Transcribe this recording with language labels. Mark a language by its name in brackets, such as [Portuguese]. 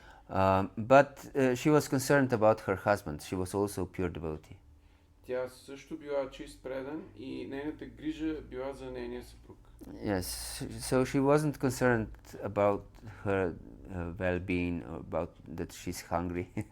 [English] But she was concerned about her husband. She was also a pure devotee. [Bulgarian] Тя също била чист предан и нейната грижа била за нейния съпруг. [English] Yes, so she wasn't concerned about her well-being or about that she's hungry.